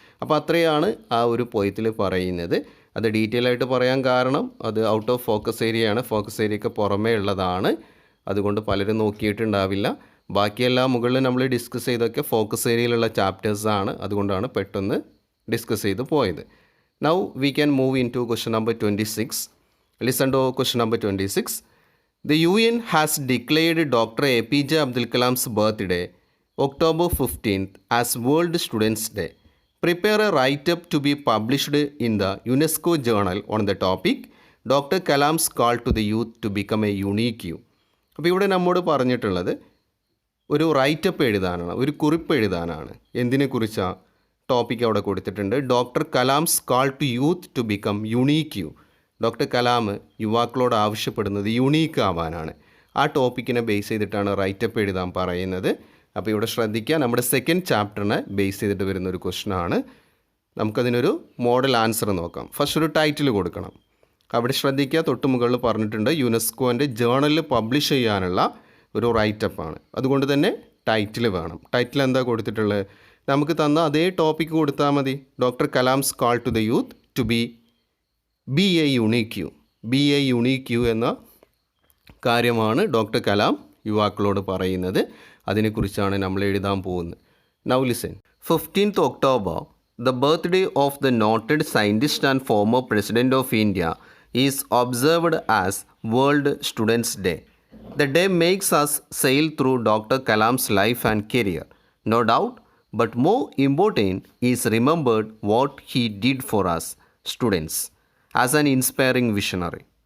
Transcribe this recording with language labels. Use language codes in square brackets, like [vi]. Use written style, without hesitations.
[ml] അപ്പോൾ അത്രയാണ് ആ ഒരു പോയത്തിൽ പറയുന്നത്. അത് ഡീറ്റെയിൽ ആയിട്ട് പറയാൻ കാരണം അത് ഔട്ട് ഓഫ് ഫോക്കസ് ഏരിയയാണ്, ഫോക്കസ് ഏരിയയ്ക്ക് പുറമേ ഉള്ളതാണ്, അതുകൊണ്ട് പലരും നോക്കിയിട്ടുണ്ടാവില്ല. ബാക്കിയെല്ലാം മുകളിൽ നമ്മൾ ഡിസ്കസ് ചെയ്തൊക്കെ ഫോക്കസ് ഏരിയയിലുള്ള ചാപ്റ്റേഴ്സാണ്, അതുകൊണ്ടാണ് പെട്ടെന്ന് ഡിസ്കസ് ചെയ്ത് പോയത്. [en] Now we can move into question number 26. Listen to question number 26. The UN has declared Dr. APJ Abdul Kalam's birthday, October 15th, as World Students' Day. Prepare a write-up to be published in the UNESCO journal on the topic, Dr. Kalam's call to the youth to become a unique you. [ml] അപ്പോൾ ഇവിടെ നമ്മോട് പറഞ്ഞിട്ടുള്ളത് ഒരു writeup എഴുതാനാണ്, ഒരു കുറിപ്പ് എഴുതാനാണ്. എന്തിനെക്കുറിച്ചാണ്? Topic അവിടെ കൊടുത്തിട്ടുണ്ട്. [en] Doctor Kalam's call to youth to become unique you. [ml] Doctor Kalam യുവാക്കളോട് ആവശ്യപ്പെടുന്നത് യുണീക്ക് ആവാനാണ്. ആ ടോപ്പിക്കിനെ ബേസ് ചെയ്തിട്ടാണ് റൈറ്റപ്പ് എഴുതാൻ പറയുന്നത്. അപ്പോൾ ഇവിടെ ശ്രദ്ധിക്കുക, നമ്മുടെ സെക്കൻഡ് ചാപ്റ്ററിനെ ബേസ് ചെയ്തിട്ട് വരുന്നൊരു ക്വസ്റ്റനാണ്. നമുക്കതിനൊരു മോഡൽ ആൻസർ നോക്കാം. ഫസ്റ്റ് ഒരു ടൈറ്റിൽ കൊടുക്കണം. അവിടെ ശ്രദ്ധിക്കുക, തൊട്ട് മുകളിൽ പറഞ്ഞിട്ടുണ്ട് യുനെസ്കോൻ്റെ ജേണലിൽ പബ്ലിഷ് ചെയ്യാനുള്ള ഒരു റൈറ്റപ്പാണ്. അതുകൊണ്ട് തന്നെ ടൈറ്റിൽ വേണം. ടൈറ്റിൽ എന്താ കൊടുത്തിട്ടുള്ളത്? നമുക്ക് തന്ന അതേ ടോപ്പിക്ക് കൊടുത്താൽ മതി. [en] Doctor Kalam's call to the youth to be a unique you. Be a unique you [ml] എന്ന കാര്യമാണ് [en] doctor Kalam [ml] യുവാക്കളോട് പറയുന്നത്. അതിനെക്കുറിച്ചാണ് നമ്മൾ എഴുതാൻ പോകുന്നത്. [en] Now listen. 15th October, the birthday of the noted scientist and former President of India, is observed as World Students' Day. The day makes us sail through Dr. Kalam's life and career, no doubt, but more important is remembered what he did for us, students, as an inspiring visionary.